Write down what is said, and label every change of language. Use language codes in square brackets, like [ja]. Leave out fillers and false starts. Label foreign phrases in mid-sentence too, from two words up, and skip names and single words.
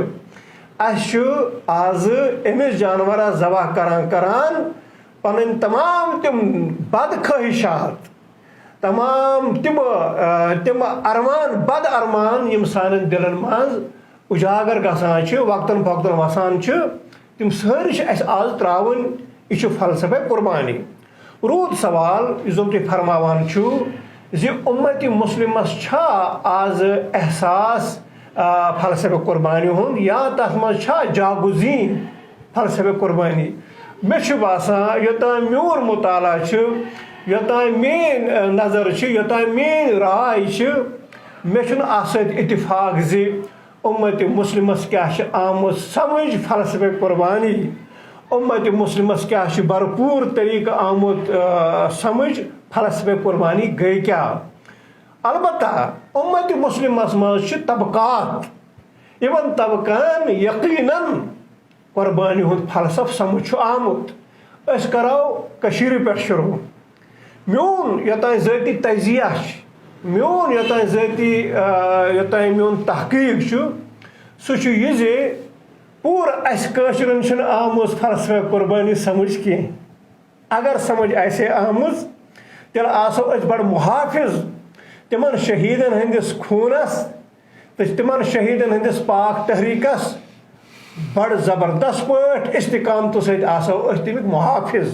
[ks] اَسہِ چھُ آزٕ أمِس جانورس ذبح کران کران پنٕنۍ تمام تِم بدخٲہِشات، تمام تِم ارمان، بد ارمان یِم سانٮ۪ن دِلن منٛز اُجاگر گژھان چھِ، وقتن فوقتن وسان چھِ، تِم سٲری چھِ اَسہِ آز ترٛاوٕنۍ۔ یہِ چھُ فلسفہ قربانی۔ روٗد سوال یُس زن تُہۍ فرماوان چھُو زِ اُمتِ مسلمس چھا آز احساس فلسفہ قربانی ہُنٛد، یا تتھ منٛز چھا جاگزیٖن فلسفہ قربانی۔ مےٚ چھُ باسان یوٚتام میون مطالعہ چھُ، یوٚتام میٲنۍ نظر چھِ، یوٚتام میٲنۍ راے چھِ، مےٚ چھُنہٕ اتھ سۭتۍ اتفاق زِ اُمتِ مسلمس کیٛاہ چھِ آمُت سمجھ فلسفہ قربانی، اُمتِ مسلمس کیٛاہ چھُ بھرپوٗر طریٖقہٕ آمُت سمجھ فلسفہ قربانی گٔے کیٛاہ۔ البتہ اُمتِ مسلمس منٛز چھِ طبقات، یِمن طبقن یقیٖنن قربانی ہُنٛد فلسفہٕ سمجھ چھُ آمُت۔ أسۍ کرو کٔشیٖرِ پٮ۪ٹھ شروٗع۔ میون یوٚتانۍ ذٲتی تجزیہ چھُ، میون یوٚتانۍ میون تحقیٖق چھُ، سُہ چھُ یہِ زِ پوٗرٕ اَسہِ کٲشرٮ۪ن چھُنہٕ آمٕژ فلسفہ قربانی سمجھ کینٛہہ۔ اگر سمجھ آسہِ ہے آمٕژ تیٚلہِ آسو أسۍ بڑٕ محافظ تِمن شہیٖدن ہٕنٛدِس خوٗنس تہٕ تِمن شہیٖدن ہٕنٛدِس پاک تحریٖکس بڑٕ زبردست پٲٹھۍ استقامتہٕ سۭتۍ آسو أسۍ تَمیُک محافظ۔